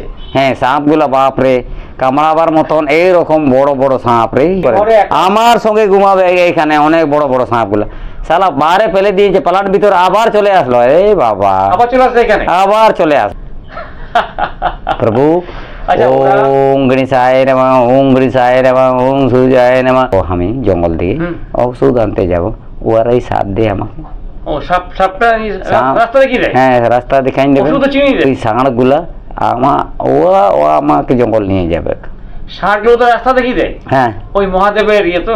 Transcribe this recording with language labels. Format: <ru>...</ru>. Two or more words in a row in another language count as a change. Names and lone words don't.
<bn>হ্যাঁ, সাপগুলো বাপরে কামড়াবার মতন এইরকম বড় বড় সাপ রে, ঘরে একটা- আমার সঙ্গে ঘুমাবে এইখানে অনেক বড় বড় সাপগুলো, সালা বাইরে ফেলে দিয়েছে প্লাট ভিতর, আবার চলে আসলো। এই বাবা, আবার চলে আসছে এখানে? আবার চলে আস প্রভু। আচ্ছা, ওরা-</bn> <sa>ওম গণেশায় নমঃ, ওম গণেশায় নমঃ, ওম সূর্যায় নমঃ।</sa> <bn>ও আমি জঙ্গল দিয়ে হুম। ওষুধ আনতে যাব, ওরাই সাপ দেয় আমাকে। ও সাপটা সাপ- রাস্তা দেখিয়ে দেয়? হ্যাঁ, রাস্তা দেখাই দেবে। ওষুধ তো চিনিয়ে দেয়? ওই ষাঁড়গুলা ও আমাকে জঙ্গল নিয়ে যাবে। ষাঁড়গুলো তো রাস্তা দেখিয়ে দেয়? হ্যাঁ ওই মহাদেবের ইয়ে তো,</bn>